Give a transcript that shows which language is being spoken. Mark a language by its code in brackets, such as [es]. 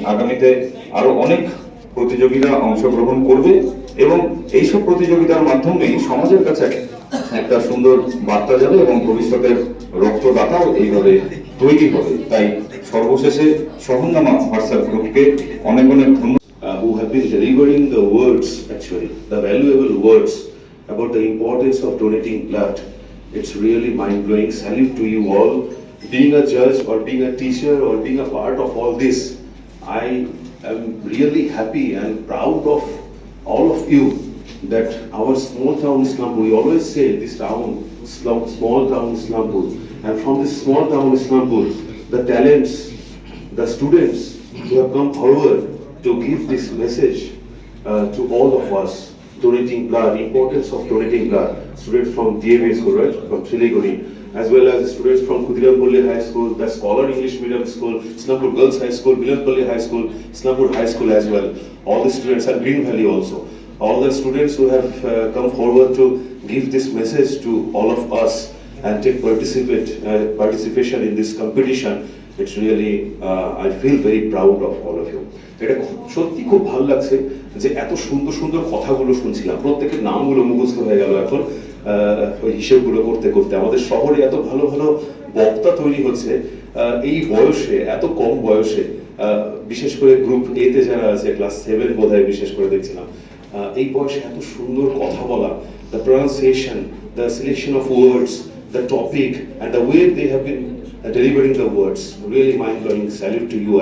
[bn] আগামীতে আরো অনেক প্রতিযোগীরা অংশগ্রহণ করবে এবং এইসব প্রতিযোগিতার মাধ্যমে সমাজের কাছে একটা সুন্দর বার্তা যাবে এবং ভবিষ্যতের রক্তদাতাও এইভাবে তৈরি হবে। তাই সর্বশেষে শহরনামা হোয়াটসঅ্যাপ গ্রুপকে অনেক অনেক ধন্যবাদ। [en] Who have been delivering the words, actually, the valuable words about the importance of donating blood. It's really mind-blowing. Salute to you all. Being a judge or being a teacher or being a part of all this, I am really happy and proud of all of you that our small town Islampur, we always say this town, small town Islampur, and from this small town Islampur, the talents, the students who have come forward to give this message to all of us, donating blood, importance of donating blood. Students from DAV school, right, from Siliguri, as well as students from Khudirampolle High School, the Scholar English Medium School, Islampur Girls High School, Milanpalli High School, Islampur High School as well. All the students, and Green Valley also. All the students who have come forward to give this message to all of us and take participation in this competition. It's really, I feel very proud of all of you. [bn] এটা সত্যি খুব ভালো লাগছে যে এত সুন্দর সুন্দর কথাগুলো শুনছিলাম, প্রত্যেকের নামগুলো মুখস্থ হয়ে গেল এখন ওই হিসেবগুলো করতে করতে। আমাদের শহরে এত ভালো ভালো বক্তা তৈরি হচ্ছে এই বয়সে, এত কম বয়সে, বিশেষ করে গ্রুপ এ তে যারা আছে, ক্লাস 7 বোধহয় বিশেষ করে দেখছিলাম, এই বয়সে এত সুন্দর কথা বলা, [en] the pronunciation, the selection of words, the topic and the way they have been delivering the words, really mind-blowing. Salute to you.